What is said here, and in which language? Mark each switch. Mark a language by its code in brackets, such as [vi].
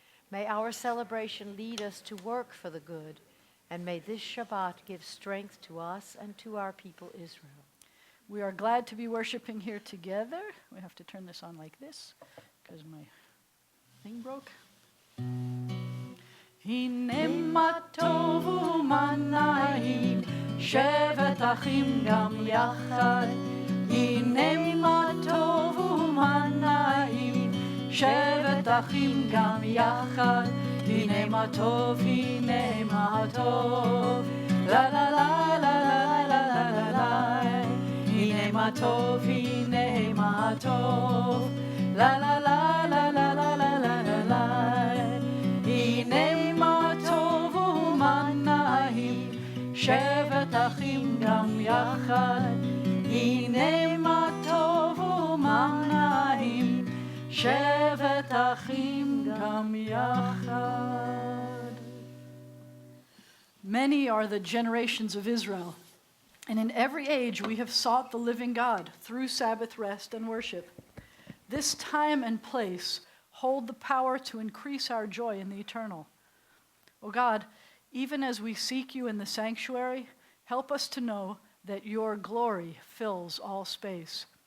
[en] May our celebration lead us to work for the good, and may this Shabbat give strength to us and to our people Israel. We are glad to be worshiping here together. We have to turn this on like this, because my thing broke. [he] הנה מה טוב ומה נעים, שבת אחים גם יחד. הנה מה טוב ומה נעים, שבת אחים גם יחד. הנה מה טוב, הנה מה טוב, לה לה לה לה לה לה לה לה. הנה מה טוב, הנה מה טוב, לה לה לה לה לה לה לה לה לה. הנה מה טוב ומה נעים, שבת אחים גם יחד. הנה מה טוב ומה נעים, שבת אחים גם יחד. [en] Many are the generations of Israel, and in every age we have sought the living God through Sabbath rest and worship. This time and place hold the power to increase our joy in the eternal. O God, even as we seek you in the sanctuary, help us to know that your glory fills all space.